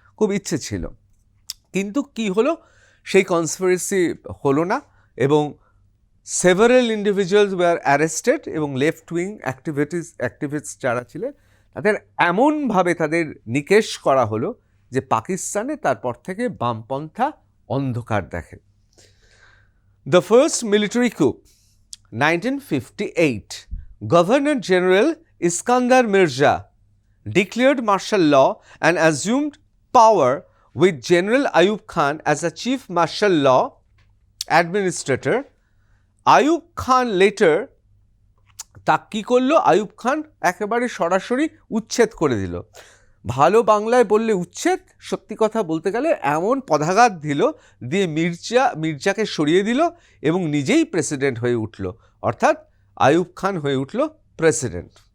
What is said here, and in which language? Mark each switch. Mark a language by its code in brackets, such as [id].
[bn] খুব ইচ্ছে ছিল, কিন্তু কি হলো, সেই কনস্পিরেসি হলো না এবং [en] several individuals were arrested [bn] এবং লেফট উইং অ্যাক্টিভিস্ট যারা ছিলেন তাদের এমনভাবে তাদের নিকেশ করা হলো যে পাকিস্তানে তারপর থেকে বামপন্থা অন্ধকার দেখে। [en] The first military coup, 1958, Governor General Iskandar Mirza declared martial law and assumed power with General Ayub Khan as the chief martial law administrator. [bn] Ayub Khan letter তা কী করলো, আইয়ুব খান একেবারে সরাসরি উচ্ছেদ করে দিল। ভালো বাংলায় বললে উচ্ছেদ, সত্যি কথা বলতে গেলে এমন পদাঘাত দিল, দিয়ে মির্জাকে সরিয়ে দিল এবং নিজেই প্রেসিডেন্ট হয়ে উঠল, অর্থাৎ আইয়ুব খান হয়ে উঠল প্রেসিডেন্ট।